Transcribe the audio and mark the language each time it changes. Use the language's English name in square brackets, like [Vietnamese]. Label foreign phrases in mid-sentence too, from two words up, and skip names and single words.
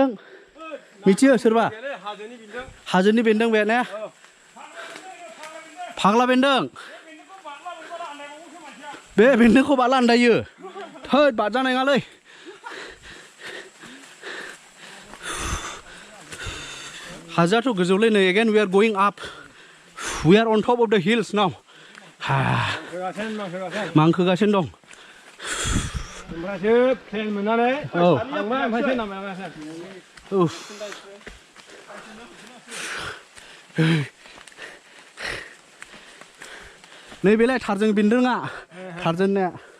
[Bodo] मिथियो सोरबा? हाजोनि बेन्दों बे ने? फाग्ला बेन्दों. बे बेन्दोंखौ बाला आन्दायो थोद बारजानाय नङालै हाजोआथ' गोजौलै नै [English] again we are going up we are on top of the hills now [Bodo] मांखोगासिनो दं ओमफ्रायसो प्लेन मोननानै थांबाय ओमफ्रायसो नामायागासिनो नैबेलाय थारजों बेन्दोंआ थारजोंनिया